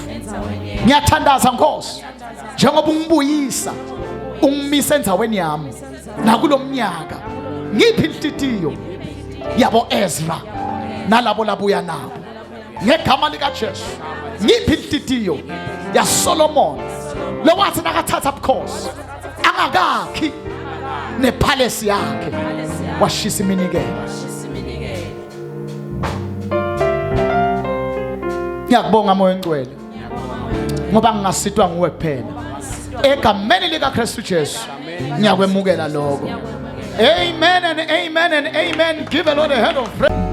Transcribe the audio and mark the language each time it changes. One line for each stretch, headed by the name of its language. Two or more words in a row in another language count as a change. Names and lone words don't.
Zulu: Ngiyathandaza Nkosi njengoba ungibuyisa ungimisa enzaweni yami nakulomnyaka ngiphi inhlitiyo yabo Ezra nalabo labuya nabo ngegama lika Jesu. Ngiphi inhlitiyo ya Solomon lo wathi nakathatha ubukhosi angakakhi nepalace yakhe washisa iminikelo. Ngiyakubonga moya engcwele ngoba ngingasitwa nguwe kuphela egameni lika Kristu Jesu ngiyakwemukela lokho.
English: Amen and amen and amen. Give a Lord a hand of praise.